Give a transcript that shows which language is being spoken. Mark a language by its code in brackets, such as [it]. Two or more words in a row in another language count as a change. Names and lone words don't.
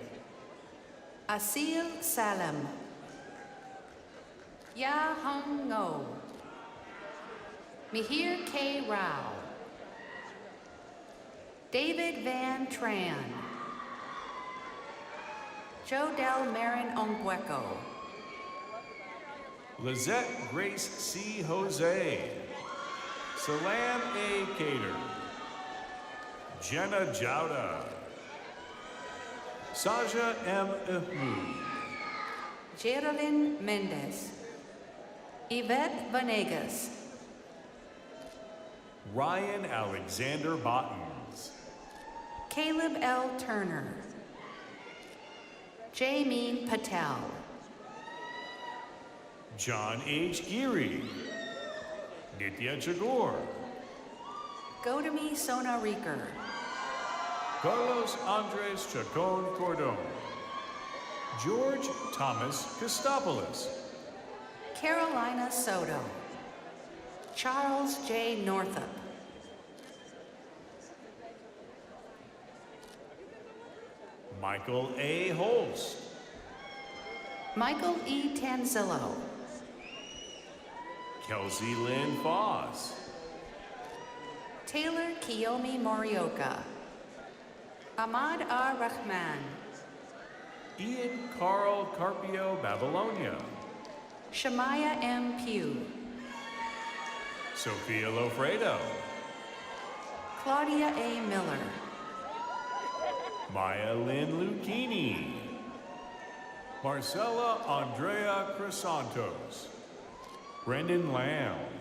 [en] Asil Salem. Ya Hung Ngo. Mihir K. Rao. David Van Tran. Jodel Marin Ongweko. Lizette Grace C. Jose. Salam A. Cater. Jenna Jauda. Saja M. Ihmoud. Geraldine Mendez. Yvette Vanegas. Ryan Alexander Bottens. Caleb L. Turner. Jaimeen Patel. John H. Geary. Nitya Chagor. Godami Sonariker. Carlos Andres Chacon Cordon. George Thomas Christopoulos. Carolina Soto. Charles J. Northup. Michael A. Holst. Michael E. Tanzillo. Kelsey Lynn Foss. Taylor Kiyomi Morioka. Ahmad R. Rahman. Ian Carl Carpio Babylonia. Shemaya M. Pugh. Sophia Lofredo, Claudia A. Miller, Maya Lynn Lucchini, Marcella Andrea Crisantos, Brendan Lamb,